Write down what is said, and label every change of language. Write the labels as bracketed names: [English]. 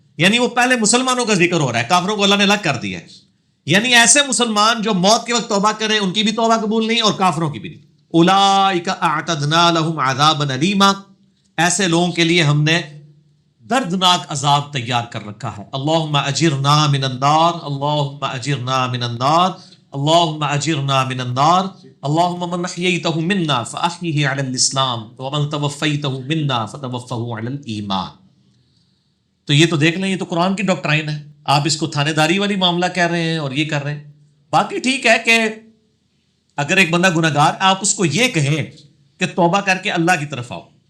[Urdu] یعنی وہ پہلے مسلمانوں کا ذکر ہو رہا ہے, کافروں کو اللہ نے الگ کر دیا ہے. یعنی ایسے مسلمان جو موت کے وقت توبہ کریں ان کی بھی توبہ قبول نہیں, اور کافروں کی بھی نہیں. [Arabic] اولئک اعتدنا لهم عذابا الیما, [Urdu] ایسے لوگوں کے لیے ہم نے دردناک عذاب تیار کر رکھا ہے. [Arabic] اللہم اجرنا من النار, اللہم اجرنا من النار, اللہم اجرنا من النار. اللہم من احییتہ منا فاحیہ علی الاسلام, ومن توفیتہ منا فتوفہ علی الایمان. [Urdu] تو یہ تو دیکھ لیں, یہ تو قرآن کی ڈاکٹرائن ہے. آپ اس کو تھانے داری والی معاملہ کہہ رہے ہیں اور یہ کر رہے ہیں. باقی ٹھیک ہے کہ اگر ایک بندہ گناہگار, آپ اس کو یہ کہیں کہ توبہ کر کے اللہ کی طرف آؤ.